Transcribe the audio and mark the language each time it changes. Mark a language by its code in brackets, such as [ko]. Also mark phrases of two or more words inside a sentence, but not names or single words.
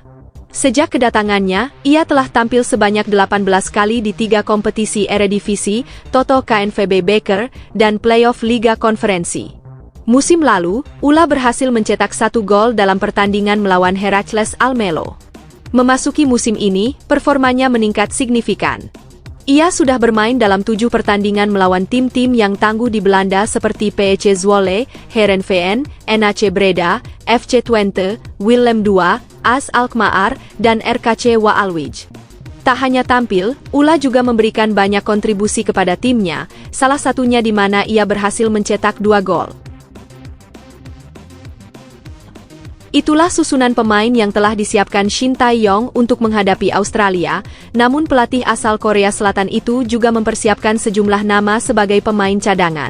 [id] Sejak kedatangannya, ia telah tampil sebanyak 18 kali di 3 kompetisi Eredivisie, Toto KNVB Beker, dan playoff Liga Konferensi. Musim lalu, Ula berhasil mencetak 1 gol dalam pertandingan melawan Heracles Almelo. Memasuki musim ini, performanya meningkat signifikan. Ia sudah bermain dalam 7 pertandingan melawan tim-tim yang tangguh di Belanda seperti PEC Zwolle, Heerenveen, NAC Breda, FC Twente, Willem II, AS Alkmaar, dan RKC Waalwijk. Tak hanya tampil, Ula juga memberikan banyak kontribusi kepada timnya, salah satunya di mana ia berhasil mencetak 2 gol. Itulah susunan pemain yang telah disiapkan Shin Tae-yong untuk menghadapi Australia, namun pelatih asal Korea Selatan itu juga mempersiapkan sejumlah nama sebagai pemain cadangan.